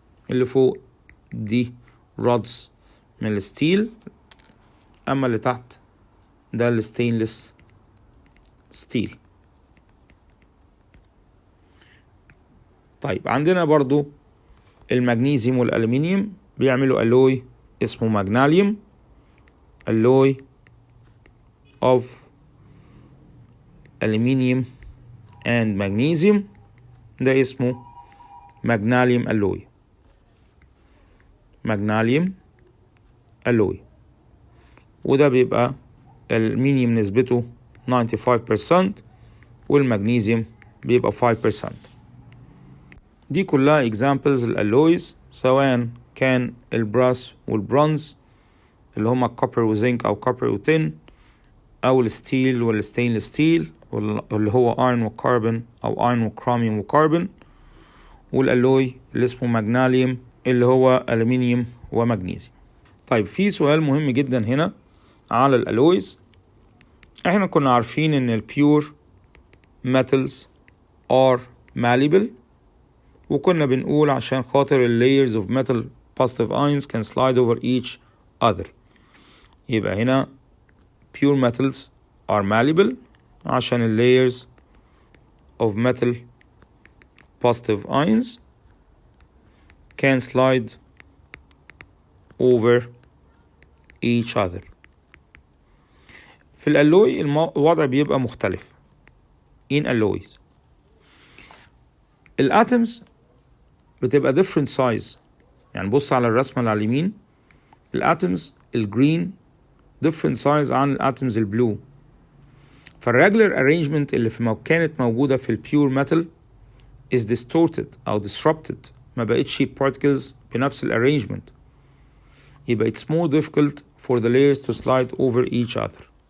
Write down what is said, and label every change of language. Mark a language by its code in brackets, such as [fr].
[ar] اللي فوق دي rods من الستيل، اما اللي تحت ده الستينلس ستيل. طيب عندنا برضو المغنيسيوم والألمنيوم بيعملوا ألوي اسمه مغناليوم، ألوي [en] of aluminium and magnesium [ar] ده اسمه [en] magnesium alloy. [ar] magnesium alloy وده بيبقى الألمنيوم نسبته 95% والمغنيسيوم بيبقى 5%. دي كلها examples الألويز سواء كان البراس والبرونز اللي هما الكوبر وزنك أو كوبر وتين أو الستيل والستينلس ستيل اللي هو ايرون وكربون أو ايرون وكروميوم وكربون، والألوي اللي اسمه ماجناليوم اللي هو ألمنيوم ومغنيسيوم. طيب في سؤال مهم جدا هنا على الألويز. احنا كنا عارفين ان البيور [en] metals are malleable، [ar] وكنا بنقول عشان خاطر [en] layers of metal positive ions can slide over each other. [ar] يبقى هنا [en] pure metals are malleable عشان layers of metal positive ions can slide over each other. [ar] في الألوي الوضع بيبقى مختلف. [en] in alloys [ar] الاتمز بتبقى [en] different size. [ar] يعني بص على الرسمة اللي على اليمين، الاتمز الجرين [en] different size [ar] عن الاتمز البلو. فالregular arrangement اللي كانت موجودة في البيور metal [en] is distorted [ar] أو disrupted، ما بقتش particles بنفس arrangement. [en] يبقى it's more difficult for the layers to slide over each other.